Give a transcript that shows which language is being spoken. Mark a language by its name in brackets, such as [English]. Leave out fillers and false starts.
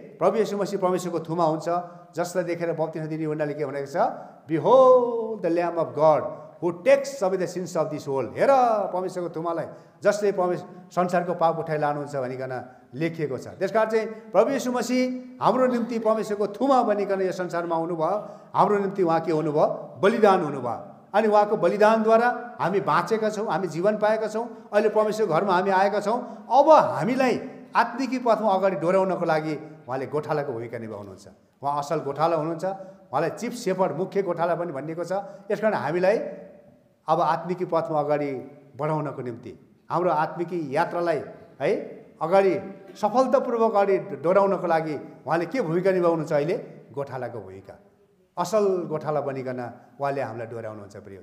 [Nepali] प्रभु येशू मसीह परमेश्वरको थुमा हुन्छ, जसलाई देखेर बप्तिस्मा दिने यूहन्नाले के भनेको छ, [English] Behold the lamb of God who takes away the sins of this world. [Nepali] हेर परमेश्वरको थुमालाई, जसले संसारको पाप उठाइ लानुहुन्छ भनिकन लेखिएको छ। त्यसकारण चाहिँ प्रभु येशू मसीह हाम्रो निम्ति परमेश्वरको थुमा बनिकन यो संसारमा आउनुभयो। हाम्रो निम्ति उहाँ के हुनुभयो, बलिदान हुनुभयो। अनि उहाँको बलिदानद्वारा हामी बाँचेका छौँ, हामी जीवन पाएका छौँ, अहिले परमेश्वरको घरमा हामी आएका छौँ। अब हामीलाई आत्मिकी पथमा अगाडि डोर्याउनको लागि उहाँले गोठालाको भूमिका निभाउनुहुन्छ। उहाँ असल गोठाला हुनुहुन्छ, उहाँलाई चिफ सेफर्ड, मुख्य गोठाला पनि भनिएको छ। यसकारण हामीलाई अब आत्मिकी पथमा अगाडि बढाउनको निम्ति, हाम्रो आत्मिकी यात्रालाई है अगाडि सफलतापूर्वक अगाडि डोर्याउनको लागि उहाँले के भूमिका निभाउनुहुन्छ, अहिले गोठालाको भूमिका, असल गोठाला बनिकन उहाँले हामीलाई डोर्याउनुहुन्छ प्रिय।